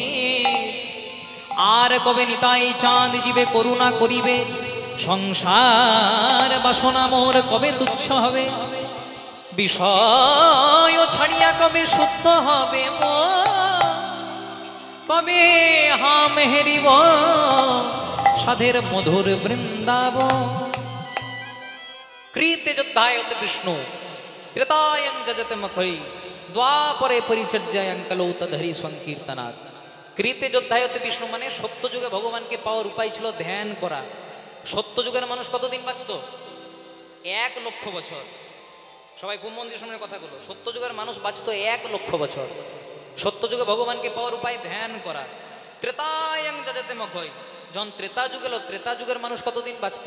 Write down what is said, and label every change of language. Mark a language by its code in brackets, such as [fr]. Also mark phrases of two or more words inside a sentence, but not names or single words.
[bn] আর কবে নিতাই চাঁদ জীবে করুণা করিবে, সংসার বাসনা মোর কবে তুচ্ছ হবে। বিষয় ছাড়িয়া কবে শুদ্ধ হবে মন, কবে হাম হেরিব সাধের মধুর বৃন্দাবন। [sa] কৃতে যোদ্ধায়ত বিষ্ণু ত্রেতায়ং যজতে মখৈ, দ্বাপরে পরিচর্যায়ং কলৌ তদহরি সংকীর্তনাৎ। কৃতে যোদ্ধায়ত বিষ্ণু [bn] মানে সত্যযুগে ভগবানকে পাওয়ার উপায় ছিল ধ্যান করা। সত্যযুগের মানুষ কতদিন বাঁচত? 1 লক্ষ বছর। সবাই খুব মন দিয়ে শুনে কথাগুলো। সত্যযুগের মানুষ বাঁচত 1 লক্ষ বছর। সত্যযুগে ভগবানকে পাওয়ার উপায় ধ্যান করা। [sa] ত্রেতায়ং যজতে মখৈ, [bn] যখন ত্রেতা যুগ এলো, ত্রেতা যুগের মানুষ কতদিন বাঁচত?